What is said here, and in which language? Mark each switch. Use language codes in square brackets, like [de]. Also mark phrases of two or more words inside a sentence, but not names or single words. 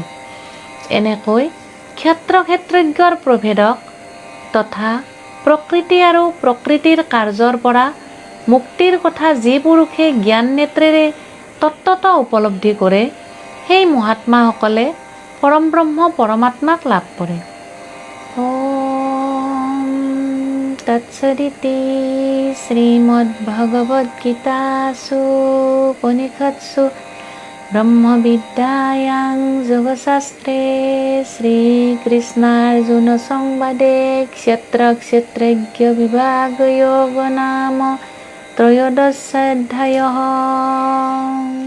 [as] এনেকৈ ক্ষেত্ৰ ক্ষেত্ৰজ্ঞৰ প্ৰভেদক তথা প্ৰকৃতি আৰু প্ৰকৃতিৰ কাৰ্যৰ পৰা মুক্তিৰ কথা যি পুৰুষে জ্ঞান নেত্ৰেৰে তত্ত্বত উপলব্ধি কৰে, সেই মহাত্মাসকলে পৰম ব্ৰহ্ম পৰমাত্মাক লাভ কৰে। [sa] ॐ तत्सदिति श्रीमद्भगवद्गीतासु उपनिषत्सु ब्रह्मविद्यायां योगशास्त्रे श्रीकृष्णार्जुनसंवादे क्षत्रक्षेत्रज्ञविभागयोगो नाम त्रयोदशोऽध्यायः।